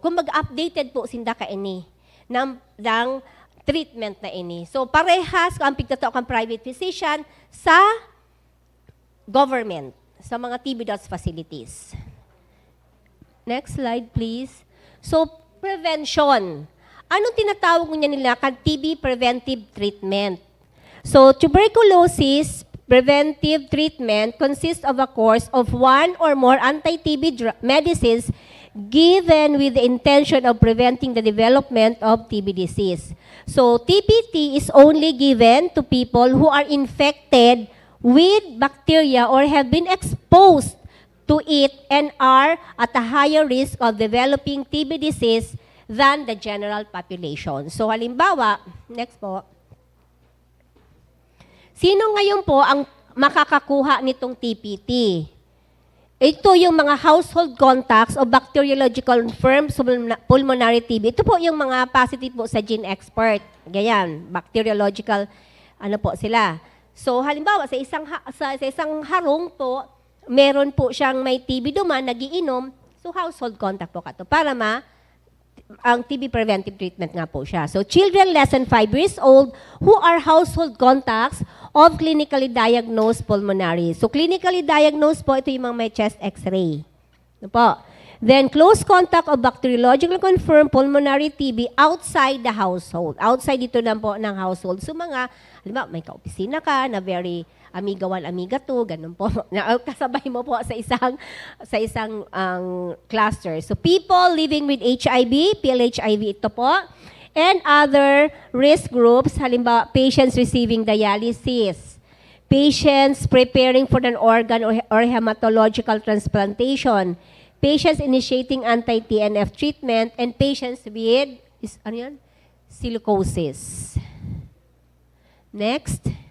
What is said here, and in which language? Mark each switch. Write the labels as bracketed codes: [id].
[bik] Kung mag-updated po sinda kaini ng treatment na ini. So parehas kung ang pigtato kang [en] private physician [bik] sa government, sa mga TB DOTS facilities. [en] Next slide, please. So, prevention. [tl] Anong tinatawag niya nila? [en] TB preventive treatment. So, tuberculosis preventive treatment consists of a course of one or more anti-TB medicines given with the intention of preventing the development of TB disease. So, TPT is only given to people who are infected with bacteria or have been exposed to it and are at a higher risk of developing TB disease than the general population. [tl] So halimbawa, next po, sino ngayon po ang makakakuha nitong TPT? Ito yung mga [en] household contacts [tl] o [en] bacteriological confirmed pulmonary TB. [tl] Ito po yung mga positive po sa gene expert. Ganyan, bacteriological, po sila. [bik] So, halimbawa, sa isang harong po, meron po siyang may TB duman, nagiinom, so [en] household contact [bik] po kato para ang [en] TB preventive treatment [bik] nga po siya. [en] So, children less than 5 years old who are household contacts of clinically diagnosed pulmonary. [tl] So, [en] clinically diagnosed [tl] po, ito yung mga may chest x-ray. Ano po? [en] Then, close contact of bacteriological confirmed pulmonary TB outside the household. Outside [tl] dito lang po ng [en] household. So, mga [tl] halimbawa, may kaopisina ka na very amiga 1, amiga 2, ganun po. Na kasabay mo po sa isang cluster. [en] So people living with HIV, PLHIV [tl] ito po, [en] and other risk groups, halimbawa patients receiving dialysis, patients preparing for an organ or hematological transplantation, patients initiating anti-TNF treatment, and patients with silicosis. Next.